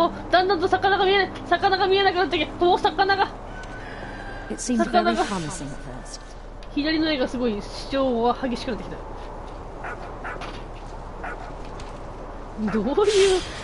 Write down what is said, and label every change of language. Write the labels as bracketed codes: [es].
[ja] だんだんと魚が見えなくなってきて、魚が。 [en] It seemed very promising at first. [ja] 左の絵がすごい主張が激しくなってきた。どういう。